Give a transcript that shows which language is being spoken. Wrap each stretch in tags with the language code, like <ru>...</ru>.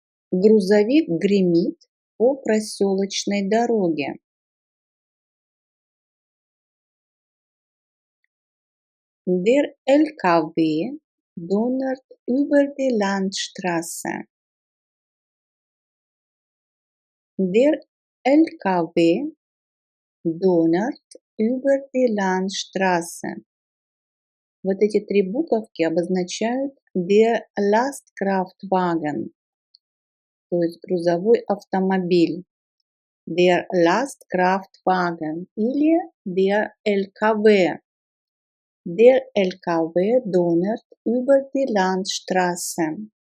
<ru>Грузовик гремит по проселочной дороге.</ru> <de>Der LKW donnert über die Landstraße. Der LKW donnert über die Landstraße.</de> <ru>Вот эти три буковки обозначают</ru> <de>der Lastkraftwagen,</de> <ru>то есть грузовой автомобиль.</ru> <de>Der Lastkraftwagen или der LKW. Der LKW donnert über die Landstraße.</de>